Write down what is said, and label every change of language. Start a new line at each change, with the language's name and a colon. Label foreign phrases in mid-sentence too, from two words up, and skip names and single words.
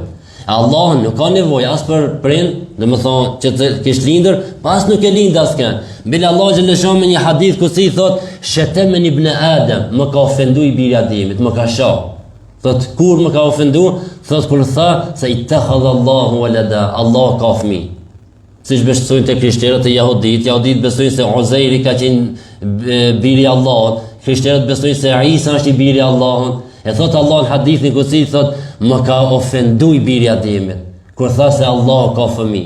Albanian: Allah nuk ka nevojë as për prind, do të thonë që të kesh lindur, pas nuk e lind askën. Bile Allah xhaleshon me një hadith ku si thot,
Arabic: "شتمني ابن آدم",
Albanian: më ka ofendu i biri Ademit, më ka shoh. Thot kur më ka ofendu, thot kur tha se
Arabic: اتخذ الله ولدا,
Albanian: Allah ka fëmijë. Siç besojnë te krishterët e jahudit besojnë se Uzairi ka qenë biri i Allahut, krishterët besojnë se Isa është i biri i Allahut. E thot Allah në hadithin ku si thot, më ka ofendu i biri Ademit, kur tha se Allah ka fëmijë.